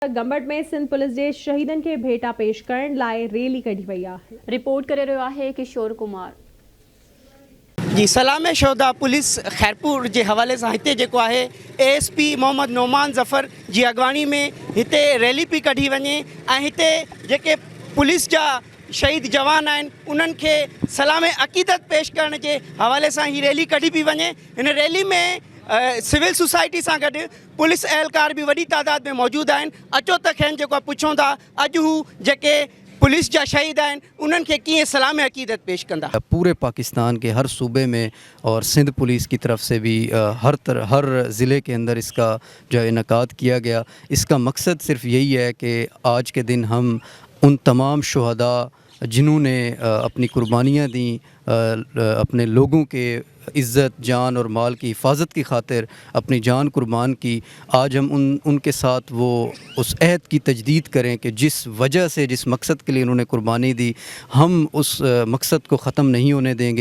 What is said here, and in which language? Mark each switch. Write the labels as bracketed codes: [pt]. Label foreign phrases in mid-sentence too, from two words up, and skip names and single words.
[sd] गंबट में सिंध पुलिस जे शहीदन के भेटा पेश करण लाइ रैली कढी वई आहे। रिपोर्ट करे रहियो आहे किशोर कुमार। जी सलाम शोदा पुलिस खैरपुर [ur] کے حوالے سے [sd] हिते जेको आहे ASP मोहम्मद नोमान ज़फ़र जी अगवानी में हिते रैली पई कढी वञे ऐं हिते जेके पुलिस जा शहीद जवान आहिनि उन्हनि खे सलाम अक़ीदत पेश करण [ur] کے حوالے سے [sd] ही रैली कढी पई वञे। इन रैली में [en] civil society [sd] से गॾु पुलिस एहलकार भी वॾी तादाद में मौजूद आहिनि। अचो त खेनि जेको पुछूं था अॼु हू जेके पुलिस जा शहीद आहिनि उन्हनि खे कीअं सलाम अक़ीदत पेश कंदा। [ur] پورے پاکستان کے ہر صوبے میں اور سندھ پولیس کی طرف سے بھی ہر ضلعے کے اندر اس کا جو ہے انعقاد کیا گیا. اس کا مقصد صرف یہی ہے کہ آج کے دن ہم ان تمام شہدا جنہوں نے اپنی قربانیاں دی، اپنے لوگوں کے عزت جان اور مال کی حفاظت کی خاطر اپنی جان قربان کی، آج ہم ان کے ساتھ وہ اس عہد کی تجدید کریں کہ جس وجہ سے جس مقصد کے لیے انہوں نے قربانی دی ہم اس مقصد کو ختم نہیں ہونے دیں گے.